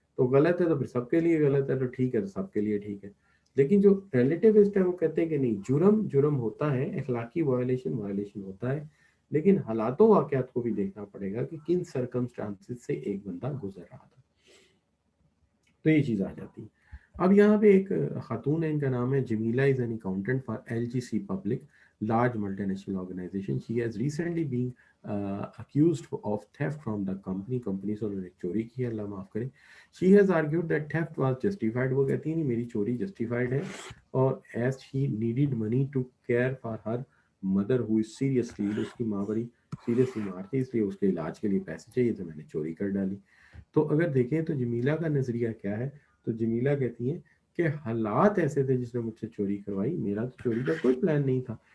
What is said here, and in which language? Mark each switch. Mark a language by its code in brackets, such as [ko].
[ur] تو غلط ہے تو پھر سب کے لیے غلط ہے، تو ٹھیک ہے تو سب کے لیے ٹھیک ہے. لیکن جو ریلیٹیوسٹ ہے وہ کہتے ہیں کہ نہیں، جرم جرم ہوتا ہے، اخلاقی وائلیشن وائلیشن ہوتا ہے، لیکن حالاتوں واقعات کو بھی دیکھنا پڑے گا کہ کن سرکمسٹانسز سے ایک بندہ گزر رہا تھا. تو یہ چیز آ جاتی ہے. اب یہاں پہ ایک خاتون ہے، ان کا نام ہے Jamila, [en] Is an accountant for LGC public large multinational organization. She has recently been accused of theft from the company [ur] سے انہوں نے چوری کی ہے، اللہ معاف کرے. [en] She has argued that theft was justified. [ur] وہ کہتی ہیں میری چوری justified ہے اور [en] as she needed money to care for her mother who is seriously ill. [ur] اس کی ماں بڑی سیریسلی بیمار تھی، اس لیے اس کے علاج کے لیے پیسے چاہیے تو میں نے چوری کر ڈالی. تو اگر دیکھیں تو جمیلا کا نظریہ کیا ہے، تو جمیلا کہتی ہیں کہ حالات ایسے تھے جس نے مجھ سے چوری کروائی، میرا تو چوری کا کوئی پلان نہیں تھا.